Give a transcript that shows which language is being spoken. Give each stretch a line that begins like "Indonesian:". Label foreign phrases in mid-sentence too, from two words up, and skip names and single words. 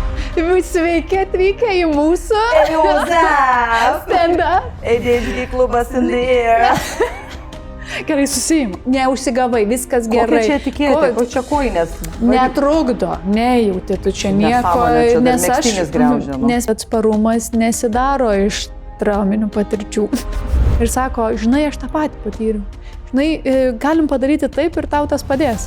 Lithuanian: Sveiki atvykę į mūsų stand-up. ADHD klubas
English: in the air.
Lithuanian: Gerai, susijim. Neužsigavai, viskas gerai. Kokia čia etiketė? Ko čia koinės? Netrukdo, nejauti tu čia nieko. Nes atsparumas nesidaro iš trauminių patirčių. Ir sako, žinai, aš tą patį patyriau. Žinai, galim padaryti taip ir tau tas padės.